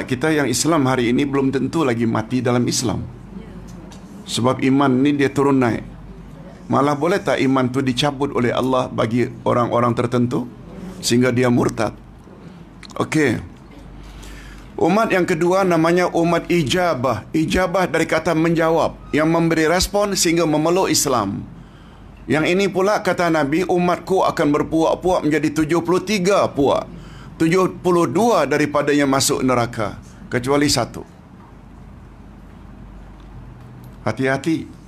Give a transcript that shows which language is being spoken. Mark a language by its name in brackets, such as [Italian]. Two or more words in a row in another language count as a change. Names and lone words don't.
[Malay] Kita yang Islam hari ini belum tentu lagi mati dalam Islam. Sebab iman ni dia turun naik. Malah boleh tak iman tu dicabut oleh Allah bagi orang-orang tertentu sehingga dia murtad? Okey. Umat yang kedua namanya umat ijabah. Ijabah dari kata menjawab, yang memberi respon sehingga memeluk Islam. Yang ini pula kata Nabi, umatku akan berpuak-puak menjadi 73 puak. 72 daripadanya masuk neraka, kecuali satu. Hati-hati.